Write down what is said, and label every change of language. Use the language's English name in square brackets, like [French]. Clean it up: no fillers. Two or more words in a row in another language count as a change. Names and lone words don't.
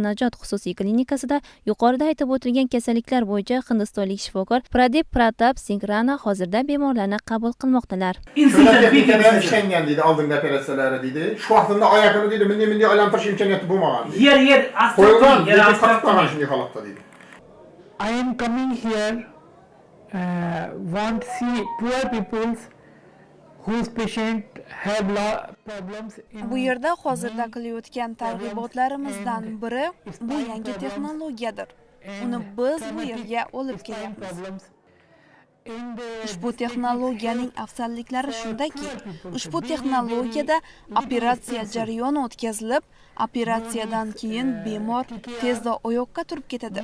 [Uzbek] Najot xususiy klinikasida yuqorida aytib o'tilgan kasalliklar bo'yicha hindistonlik shifokor Pradip Pratap Singh Rana hozirda bemorlarni qabul qilmoqdalar. Texnikada ishlangan deydi, oldingi operatsiyalari deydi. Shu vaqtda oyoqini deydi, bunday aylantirish imkoniyati bo'lmagan. Yer qo'yilgan, shunday holatda deydi. [English] I am coming here want see poor people's whose patient have problems in [Uzbek] Bu yerda hozirda qilayotgan targ'ibotlarimizdan biri bu yangi texnologiyadir. Uni biz bu yerga olib kelyapmiz. Ushbu texnologiyaning afzalliklari shundaki, ushbu texnologiyada operatsiya jarayoni o'tkazilib, operatsiyadan keyin bemor tezda oyoqqa turib ketadi.